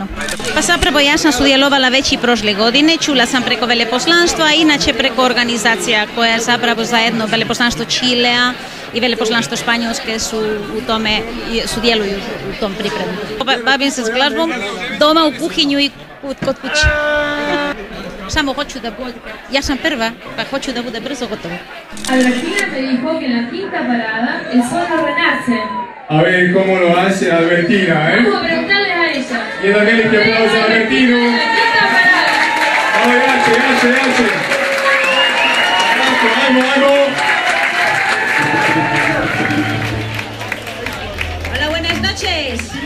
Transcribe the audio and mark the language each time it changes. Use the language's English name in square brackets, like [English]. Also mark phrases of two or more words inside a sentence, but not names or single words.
[Croatian] Pa zapravo ja sam sudjelovala već i prošle godine, čula sam preko veleposlanstva, a inače preko organizacija koja zapravo zajedno veleposlanstvo Čilea i veleposlanstvo Španjolske su u tome, sudjeluju u tom pripremu. Bavim se s glazbom doma u kuhinju i kod kuće. Samo hoću da bude, ja sam prva, pa hoću da bude brzo gotovo. [Spanish] Albertina me dijo que en la quinta parada el sol no renace. A ver cómo lo hace Albertina, ¿eh? Vamos a preguntarles a ella. Y también este aplauso a Albertino. La quinta parada. A ver, H. Vamos. Hola, buenas noches.